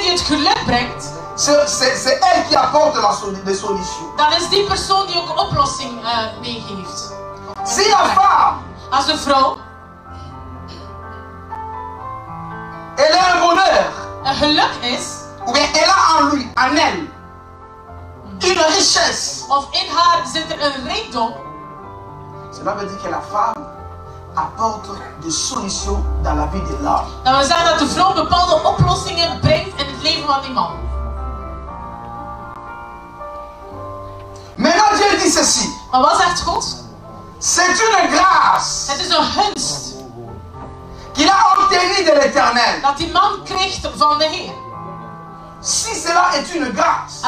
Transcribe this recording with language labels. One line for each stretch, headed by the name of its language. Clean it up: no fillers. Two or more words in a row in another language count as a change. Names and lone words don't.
Dutch: geluk brengt,
French: c'est elle qui apporte des solutions.
Dutch: dan is die persoon die ook een oplossing meegeeft.
French: Si la femme,
Dutch: Als de vrouw
French: elle a un bonheur,
Dutch: een geluk is,
French: ou bien elle a en lui, en elle, une richesse,
Dutch: of in haar zit er een rijkdom,
French: cela veut dire que la femme apporte des solutions dans la vie de l'homme.
Dutch: dan wil zeggen dat de vrouw bepaalde oplossingen brengt in het leven van die man.
French: Maintenant Dieu dit ceci,
Dutch: Maar wat zegt God?
French: c'est une grâce
Dutch: Het is een gunst
French: qu'il a obtenue de l'Éternel.
Dutch: dat die man krijgt van de Heer.
French: Si cela est une grâce,